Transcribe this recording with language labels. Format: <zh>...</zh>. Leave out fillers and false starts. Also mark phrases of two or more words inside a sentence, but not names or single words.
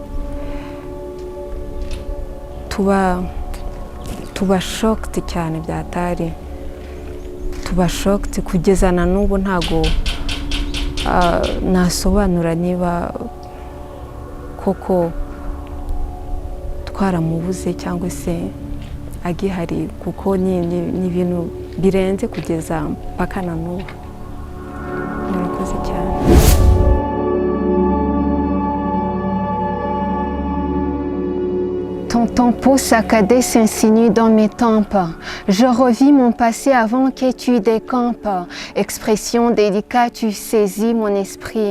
<rw>tuba shocked cyane byatari tuba shocked kugeza na n'ubu ntago nasobanura niba koko twaramubuze cyangwa se agihari kuko ni ibintu birenze kugeza mpaka na n'ubu murakoze cyane.</rw> <fr>Ton tempo saccadé s'insinue dans mes tempes. Je revis mon passé avant que tu décampes. Expression délicate, tu saisis mon esprit.</fr>